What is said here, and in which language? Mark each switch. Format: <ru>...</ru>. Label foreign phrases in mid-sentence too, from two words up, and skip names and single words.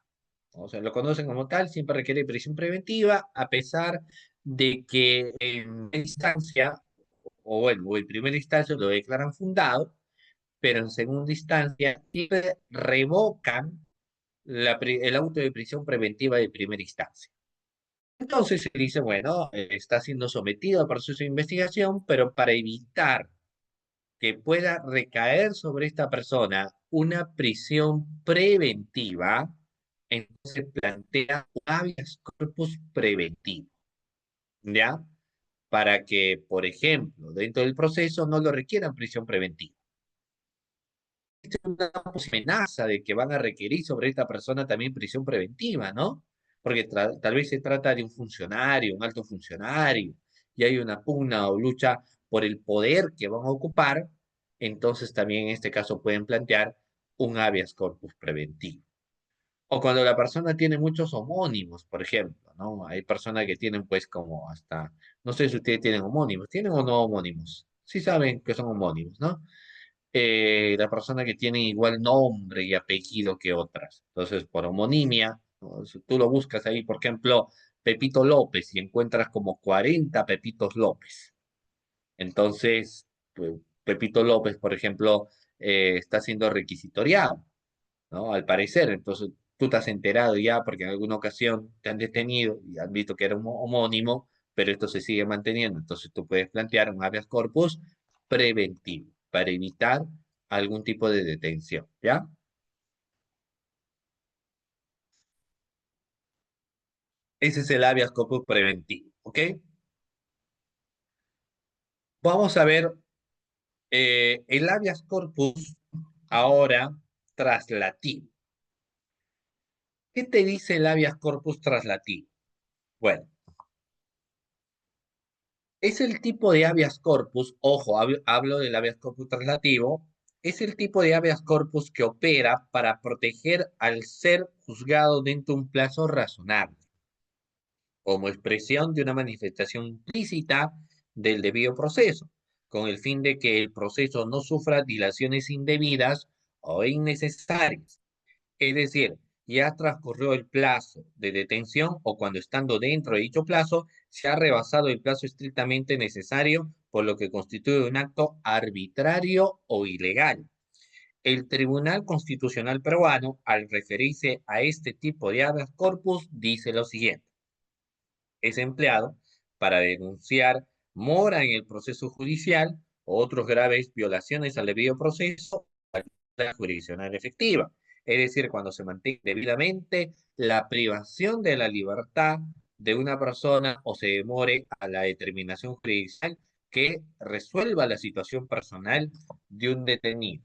<es>O sea, lo conocen como tal, siempre requiere prisión preventiva, a pesar de que en instancia, o bueno, o en primera instancia lo declaran fundado, pero en segunda instancia siempre revocan el auto de prisión preventiva de primera instancia. Entonces se dice, bueno, está siendo sometido a proceso de investigación, pero para evitar que pueda recaer sobre esta persona una prisión preventiva, entonces plantea un habeas corpus preventivo, ¿ya? Para que, por ejemplo, dentro del proceso no lo requieran prisión preventiva. Es una amenaza de que van a requerir sobre esta persona también prisión preventiva, ¿no? Porque tal vez se trata de un funcionario, un alto funcionario, y hay una pugna o lucha por el poder que van a ocupar, entonces también en este caso pueden plantear un habeas corpus preventivo. O cuando la persona tiene muchos homónimos, por ejemplo, ¿no? Hay personas que tienen pues como hasta, no sé si ustedes tienen homónimos, ¿tienen o no homónimos? Sí saben que son homónimos, ¿no? La persona que tiene igual nombre y apellido que otras. Entonces, por homonimia, ¿no? Si tú lo buscas ahí, por ejemplo, Pepito López, y encuentras como 40 Pepitos López. Entonces, pues, Pepito López, por ejemplo, está siendo requisitoriado, ¿no? Al parecer, entonces tú te has enterado ya porque en alguna ocasión te han detenido y han visto que era un homónimo, pero esto se sigue manteniendo. Entonces tú puedes plantear un habeas corpus preventivo para evitar algún tipo de detención, ¿ya? Ese es el habeas corpus preventivo, ¿ok? Vamos a ver el habeas corpus ahora traslativo. ¿Qué te dice el habeas corpus traslativo? Bueno, es el tipo de habeas corpus, ojo, hablo del habeas corpus traslativo, es el tipo de habeas corpus que opera para proteger al ser juzgado dentro de un plazo razonable, como expresión de una manifestación implícita del debido proceso, con el fin de que el proceso no sufra dilaciones indebidas o innecesarias. Es decir, ya transcurrió el plazo de detención o cuando estando dentro de dicho plazo se ha rebasado el plazo estrictamente necesario, por lo que constituye un acto arbitrario o ilegal. El Tribunal Constitucional peruano, al referirse a este tipo de habeas corpus, dice lo siguiente: es empleado para denunciar mora en el proceso judicial o otros graves violaciones al debido proceso la jurisdiccional efectiva. Es decir, cuando se mantiene debidamente la privación de la libertad de una persona o se demore a la determinación jurisdiccional que resuelva la situación personal de un detenido.</es>